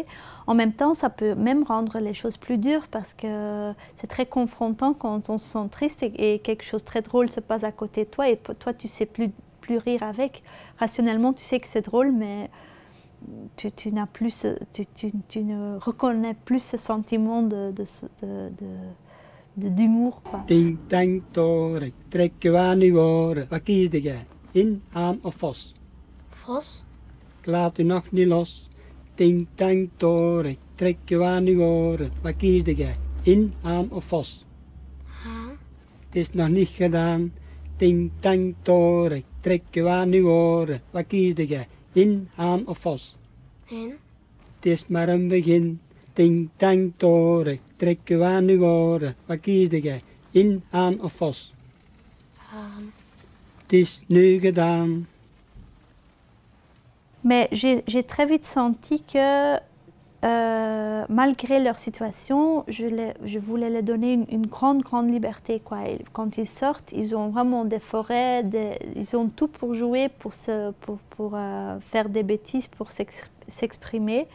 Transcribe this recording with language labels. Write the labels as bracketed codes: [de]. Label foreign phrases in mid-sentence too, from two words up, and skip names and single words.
[fr] En même temps, ça peut même rendre les choses plus dures parce que c'est très confrontant quand on se sent triste et quelque chose de très drôle se passe à côté de toi et toi tu sais plus rire avec. Rationnellement, tu sais que c'est drôle, mais tu n'as plus, tu ne reconnais plus ce sentiment d'humour. [nl] Ding dang torek, trekken we aan uw oren. Waar kiesde jij? In, aan of vos? Vos? Ik laat u nog niet los. Ding dang torek, trekken we aan uw oren. Waar kiesde jij? In, aan of vos? Haan? Het is nog niet gedaan. Ding dang torek, trekken we aan uw oren. Waar kiesde jij? In, haan of vos? In? Het is maar een begin. Ding dang torek, trekken we aan uw oren. Waar kiesde jij? In, haan of vos? Haan. Het is nu gedaan. [fr] Mais j'ai très vite senti que malgré leur situation, je voulais leur donner une grande liberté. Et quand ils sortent, ils ont vraiment des forêts, ils ont tout pour jouer, pour faire des bêtises, pour s'exprimer.